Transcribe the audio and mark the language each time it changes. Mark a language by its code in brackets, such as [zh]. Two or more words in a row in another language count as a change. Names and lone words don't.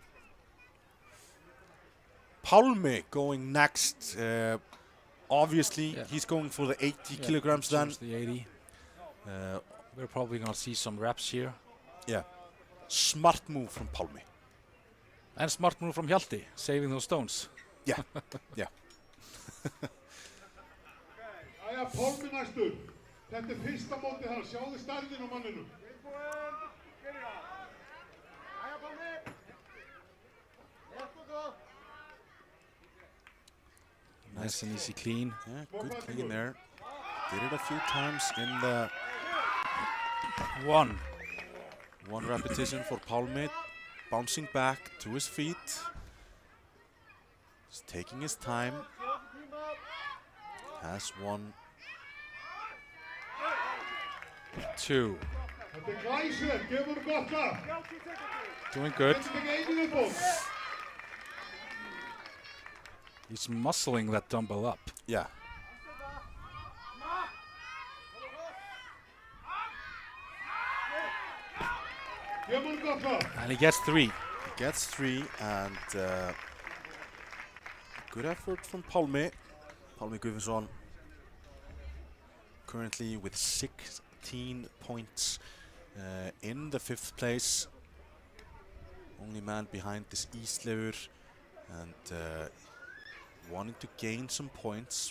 [en] Pálmi going next. Obviously, he's going for the 80 kilograms then. The 80. We're probably going to see some reps here. Yeah. Smart move from Pálmi. And smart move from Hjalti, saving those stones. Yeah. Yeah. [is] Jæja, Pálmi næstur. Þetta fyrsta mótið hans. Sjáðu stærðin á manninum. Jæja, Pálmi. [en] Nice and easy clean. Yeah, good clean there. Did it a few times in the one repetition for Pálmi. Bouncing back to his feet. He's taking his time. Has 1. 2. [is] Þetta glæsilegt, gefur gott lag. [en] Doing good. [is] Þetta einu viðbót. [en] He's muscling that dumbbell up. Yeah. [is] Gefur gott lag. [en] And he gets 3. He gets 3 and good effort from Pálmi. Pálmi Guðmundsson currently with 16 points in the 5th place. Only man behind this Ísleifur and wanting to gain some points.